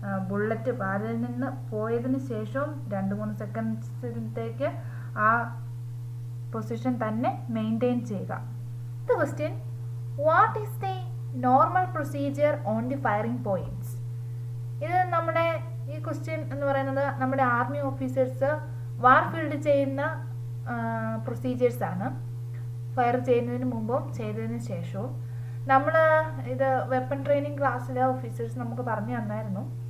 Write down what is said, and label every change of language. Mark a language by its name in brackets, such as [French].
[Malayalam] Bullet വാലിൽ നിന്ന് പോയതിന് ശേഷവും 2-3 സെക്കൻഡ്സിലേക്ക് ആ പൊസിഷൻ തന്നെ മെയിൻറ്റെയിൻ ചെയ്യുക. [English] The question, what is the normal procedure on the firing points? [Malayalam] ഇത് നമ്മുടെ ഈ ക്വസ്റ്റ്യൻ എന്ന് പറയുന്നത് നമ്മുടെ ആർമി ഓഫീസേഴ്സ് വാർ ഫീൽഡ് ചെയ്യുന്ന പ്രൊസീജിയേഴ്സ് ആണ്. ഫയർ ചെയ്യുന്നതിന് മുമ്പും ചെയ്തതിന് ശേഷവും നമ്മൾ ഇത് വെപ്പൺ ട്രെയിനിങ് ക്ലാസ്സിലെ ഓഫീസേഴ്സ് നമുക്ക് പറഞ്ഞു തന്നായിരുന്നു.